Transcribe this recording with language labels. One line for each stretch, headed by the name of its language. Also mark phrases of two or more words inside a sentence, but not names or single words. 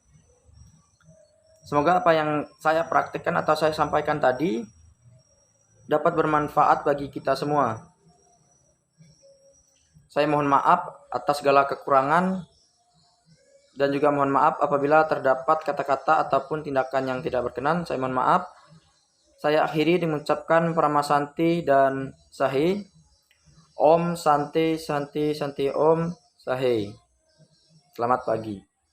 Indonesian: Semoga apa yang saya praktikkan atau saya sampaikan tadi dapat bermanfaat bagi kita semua. Saya mohon maaf atas segala kekurangan, dan juga mohon maaf apabila terdapat kata-kata ataupun tindakan yang tidak berkenan. Saya mohon maaf. Saya akhiri dengan mengucapkan Pranama Santi dan Sahi.
Sanskrit: Om Santi Santi Santi Om Sahi.
Indonesian: Selamat pagi.